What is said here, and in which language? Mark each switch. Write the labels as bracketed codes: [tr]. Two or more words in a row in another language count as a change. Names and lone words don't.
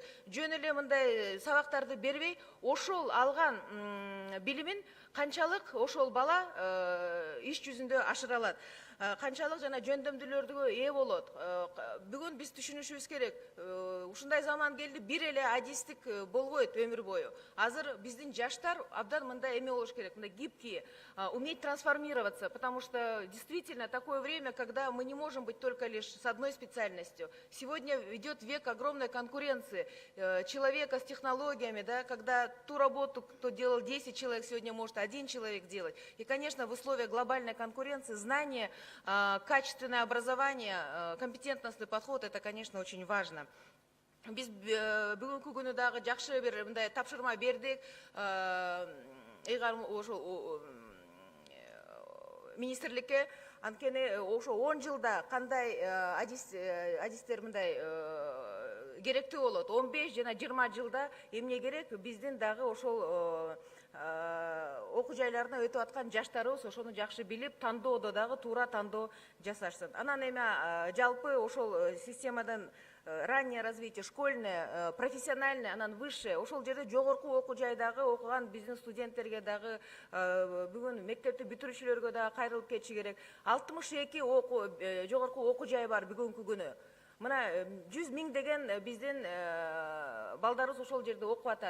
[ky] Жөн эле мындай сабактарды бербей, ошол алган билимин канчалык ошол бала иш жүзүндө ашыра алат, канчалык жана жөндөмдүүлөргө ээ болот. Бүгүн биз түшүнүшүбүз керек. Ушундай заман келди, бир эле адистик болбойт өмүр бою. Азыр биздин жаштар абдан мындай эме болуш керек, мындай [ru] гибкий, уметь трансформироваться, потому что действительно такое время, когда мы не можем быть только лишь с одной специальностью. Сегодня идет век огромной конкуренции человека с технологиями, да, когда ту работу, кто делал 10 человек, сегодня может 1 человек делать. И, конечно, в условиях глобальной конкуренции знание, качественное образование, компетентностный подход – это, конечно, очень важно. [ky] Биз бүгүнкү күнү дагы жакшы бир мындай тапшырма бердик. Ошо министрликке, анткени ошо 10 жылда кандай адистер мындай керектүү болот, 15 жана 20 жылда эмне керек, биздин дагы ошол окуу жайларына өтүп аткан жаштарыбыз ошону жакшы билип, тандоодо дагы туура тандоо жасашсын. Анан эми жалпы ошол системадан [ru] раннее развитие, школьное, профессиональное, [ky] анан высшее, ошол жерде жогорку окуу жайдагы окуган биздин студенттерге дагы, бүгүн мектепти бүтүрүүчүлөргө дагы кайрылып кетиши керек. 62 жогорку окуу жай бар бүгүнкү күнү. Мына 100 000 деген биздин балдарыбыз ошол жерде окуп атат.